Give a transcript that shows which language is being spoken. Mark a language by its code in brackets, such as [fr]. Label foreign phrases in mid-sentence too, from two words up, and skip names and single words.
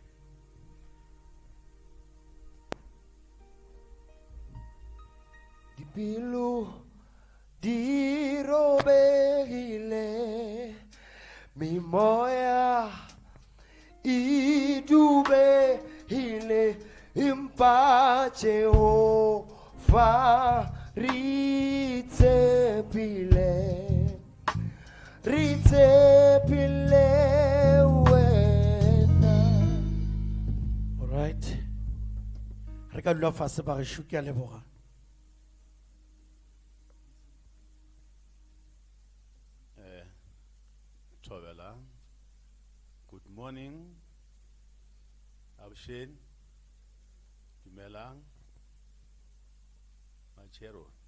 [nso] Dipelo di robegile memoya e dubegile empa Jehova re tshepile wena. [en] all right [nso] re ka dula fase ba gešo ke a leboga. [en] Good morning, Abshen, Dumelang, Machero.